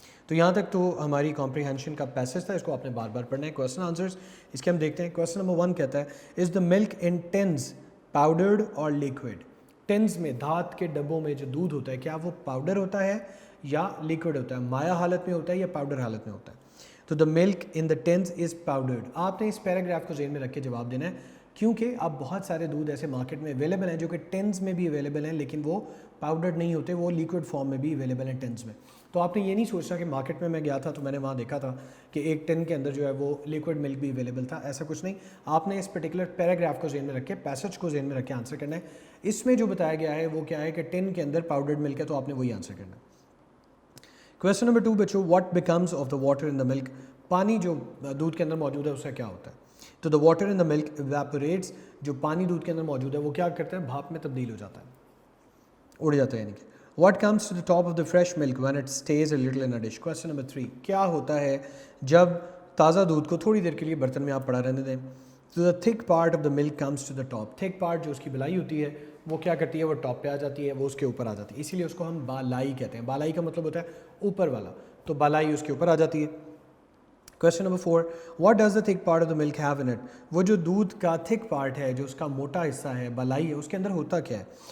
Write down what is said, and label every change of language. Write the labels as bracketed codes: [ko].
[ur] تو یہاں تک تو ہماری کمپریہنشن کا پیسج تھا, اس کو آپ نے بار بار پڑھنا ہے. کویسچن آنسرز اس کے ہم دیکھتے ہیں. کویسچن نمبر 1 کہتا ہے, [en] is the milk in tins powdered اور liquid, [ur] ٹنز میں, دھات کے ڈبوں میں جو دودھ ہوتا ہے, کیا وہ پاؤڈر ہوتا ہے یا لیکوڈ ہوتا ہے, مایا حالت میں ہوتا ہے یا پاؤڈر حالت میں ہوتا ہے. [en] تو the milk in the tins is powdered. [ur] آپ نے اس پیراگراف کو ذہن میں رکھ کے جواب دینا ہے, کیونکہ اب بہت سارے دودھ ایسے مارکیٹ میں اویلیبل ہیں جو کہ ٹنز میں بھی اویلیبل ہیں, لیکن وہ پاؤڈرڈ نہیں ہوتے, وہ لیکوڈ فارم میں بھی اویلیبل ہیں ٹنز میں. تو آپ نے یہ نہیں سوچنا کہ مارکیٹ میں گیا تھا تو میں نے وہاں دیکھا تھا کہ ایک ٹن کے اندر جو ہے وہ لیکوڈ ملک بھی اویلیبل تھا, ایسا کچھ نہیں. آپ نے اس پرٹیکولر پیراگراف کو ذہن میں رکھ کے, پیسج کو ذہن میں رکھ کے آنسر کرنا ہے. اس میں جو بتایا گیا ہے وہ کیا ہے کہ ٹن کے اندر پاؤڈرڈ ملک ہے, تو آپ نے وہی آنسر کرنا ہے. کویسچن نمبر 2 بچوں, [en] what becomes of the water in the milk, [ur] پانی جو دودھ کے اندر موجود ہے اس کا کیا ہوتا ہے. تو [en] the water in the milk evaporates, [ur] جو پانی دودھ کے اندر موجود ہے وہ کیا کرتا ہے, بھاپ میں تبدیل ہو جاتا ہے, اڑ جاتا ہے. یعنی کہ [en] what comes to the top of the fresh milk when it stays a little in a dish. Question number 3, [ur] کیا ہوتا ہے جب تازہ دودھ کو تھوڑی دیر کے لیے برتن میں آپ پڑا رہنے دیں. [en] تو the thick part of the milk comes to the top. [ur] thick part جو اس کی بلائی ہوتی ہے وہ کیا کرتی ہے, وہ ٹاپ پہ آ جاتی ہے, وہ اس کے اوپر آ جاتی ہے, اسی لیے اس کو ہم بالائی کہتے ہیں. بالائی کا مطلب ہوتا ہے اوپر والا, تو بالائی اس کے اوپر آ جاتی ہے. Question number 4, [en] what does the thick part of the milk have in it, [ur] وہ جو دودھ کا تھک پارٹ ہے, جو اس کا موٹا حصہ ہے, بلائی ہے, اس کے اندر ہوتا کیا ہے.